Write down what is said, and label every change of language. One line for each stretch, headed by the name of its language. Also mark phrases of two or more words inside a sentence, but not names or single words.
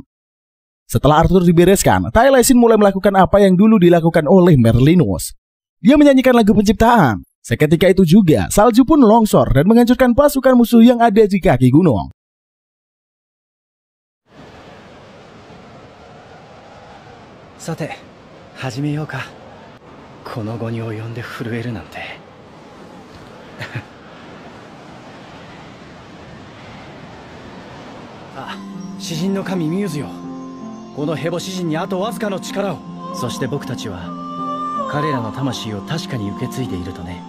Indonesian: Setelah Arthur dibereskan, Taliesin mulai melakukan apa yang dulu dilakukan oleh Merlinus. Dia menyanyikan lagu penciptaan. Seketika itu juga, salju pun longsor dan menghancurkan pasukan musuh yang ada di kaki gunung.
Japanese: Sate, 始めようか。この期に及んで震えるなんて。あ、詩人の神ミューズよ。このヘボ詩人にあとわずかの力を。そして僕たちは彼らの魂を確かに受け継いでいるとね。